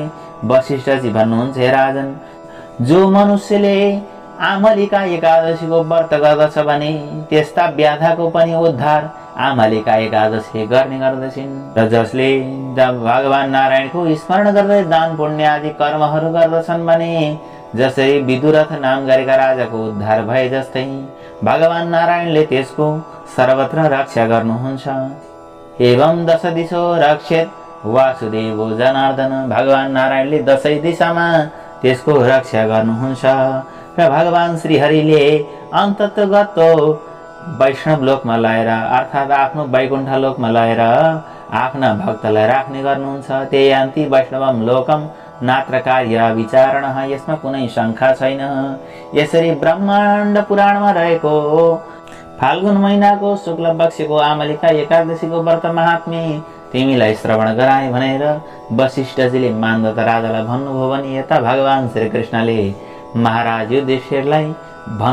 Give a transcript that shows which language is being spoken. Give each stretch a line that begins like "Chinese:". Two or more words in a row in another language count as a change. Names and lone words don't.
Nepali: वशिष्ठजी भन्नुहुन्छ, हे राजन, जो मनुष्यले आमलिका एकादशीको व्रत गर्दछ भने त्यस्ता व्याधाको पनि उद्धार आमलिका एकादशी गर्ने गर्दछिन्। र जसले भगवान नारायणको स्मरण गर्दै दान पुण्य आदि कर्महरू गर्दछन् भने जसरी विदुरथ नाम गरेका राजाको उद्धार भए जस्तै भगवान नारायणले त्यसको सर्वत्र रक्षा गर्नुहुन्छ।
Sanskrit: एवं दश दिशो रक्षेत वासुदेवो जनार्दन।
Nepali: भगवान नारायणले दशै दिशामा त्यसको रक्षा गर्नुहुन्छ र भगवान श्रीहरिले अन्ततगत वैष्णव लोकमा लगेर अर्थात् आफ्नो वैकुण्ठ लोकमा लगेर आफ्ना भक्तलाई राख्ने गर्नुहुन्छ।
Sanskrit: त्यही यान्ति वैष्णवम लोकम नात्र कार्य विचारण।
Nepali: यसमा कुनै शङ्का छैन। यसरी ब्रह्माण्ड पुराणमा रहेको फाल्गुन महिनाको शुक्ल पक्षको आमलिका एकादशीको व्रत महात्म्य तिमीलाई श्रवण गराए भनेर वशिष्ठजीले मान्दत राजालाई भन्नुभयो भने यता भगवान श्रीकृष्णले महाराज युधिष्ठिरलाई भन्नुभयो।